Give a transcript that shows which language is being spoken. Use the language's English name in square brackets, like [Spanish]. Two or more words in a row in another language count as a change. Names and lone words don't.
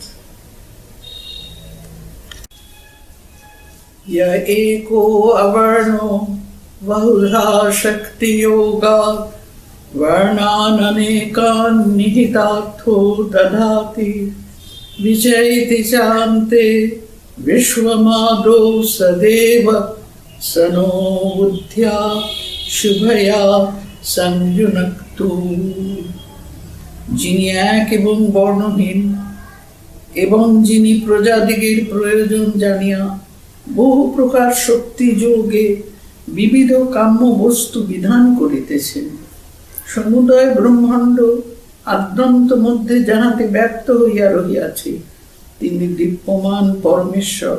[Sanskrit] य एको अवर्णो बहुधा शक्ति योगात् वर्णाननेकान् निहितार्थो दधाति। विजयति चान्ते विश्वमादौ सदेव, स नो बुद्ध्या शुभया संयुनक्तु। [Bangla] যিনি এক এবং বর্ণহীন এবং যিনি প্রজাদিগের প্রয়োজন জানিয়া বহু প্রকার শক্তি যোগে বিবিধ কাম্য বস্তু বিধান করিতেছেন। সমুদয় ব্রহ্মাণ্ড আদ্যন্ত মধ্যে যাহাতে ব্যক্ত হইয়া রহিয়াছে, তিনি দীপ্যমান পরমেশ্বর।